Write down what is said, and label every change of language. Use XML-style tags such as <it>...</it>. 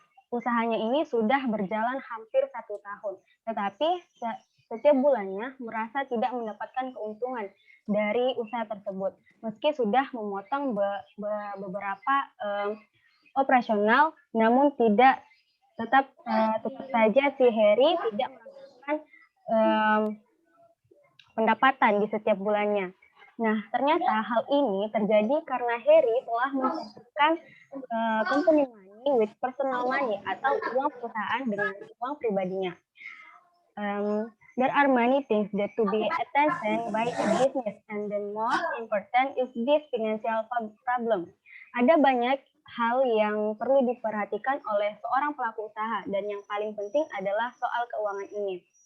<id>Usahanya ini sudah berjalan hampir 1 tahun, tetapi setiap bulannya merasa tidak mendapatkan keuntungan dari usaha tersebut, meski sudah memotong beberapa operasional, namun tetap saja si Heri tidak mendapatkan pendapatan di setiap bulannya. Nah, ternyata hal ini terjadi karena Heri telah mencampurkan</id> <en>company money with personal money</en> <id>atau uang perusahaan dengan uang pribadinya.</id> <en>There are many things that to be attention by a business, and the most important is this financial problem.</en> <id>Ada banyak hal yang perlu diperhatikan oleh seorang pelaku usaha, dan yang paling penting adalah soal keuangan ini.</id>